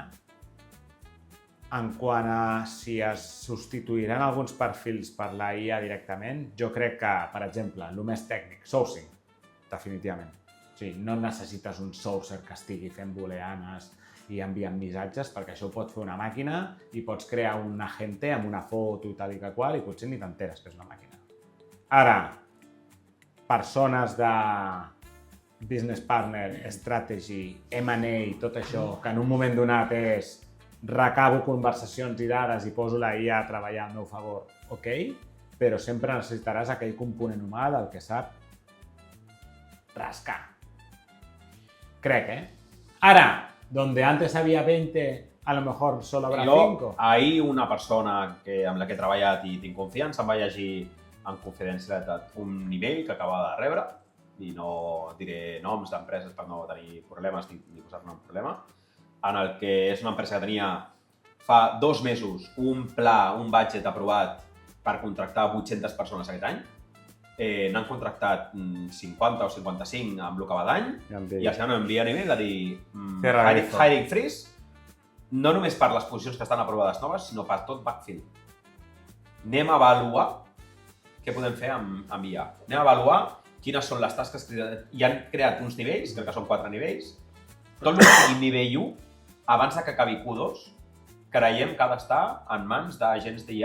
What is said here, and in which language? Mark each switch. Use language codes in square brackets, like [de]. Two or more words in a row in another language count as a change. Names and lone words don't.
[ca] En quant a si es substituiran alguns perfils per la IA directament, jo crec que, per exemple, el més tècnic, sourcing, definitivament. O sigui, no necessites un sourcer que estigui fent booleanes i enviant missatges, perquè això ho pot fer una màquina i pots crear un agente amb una foto i tal i que qual i potser ni t'enteres que és una màquina. Ara, persones de [en] business partner, [ca] strategy, M&A, tot això, que en un moment donat és recabo conversacions i dades i poso la IA a treballar al meu favor, ok, però sempre necessitaràs aquell component humà del que sap rascar. Crec, Ara, [es] donde antes había 20, a lo mejor solo habrá 5. [ca] Ahir una persona amb la que he treballat i tinc confiança em va llegir en confidencialitat un email que acaba de rebre, i no diré noms d'empreses per no tenir problemes ni posar-ne un problema, en el que és una empresa que tenia fa 2 mesos un pla, un budget aprovat per contractar 800 persones aquest any, n'han contractat 50 o 55 amb el que va d'any i al final m'envien email a dir [en] hiring freeze, [ca] no només per les posicions que estan aprovades noves, sinó per tot backfill. Anem a avaluar què podem fer amb IA. Anem a avaluar quines són les tasques que hi han creat uns nivells, crec que són 4 nivells. Tot el que sigui nivell 1, abans que acabi Q2, creiem que ha d'estar en mans d'agents d'IA.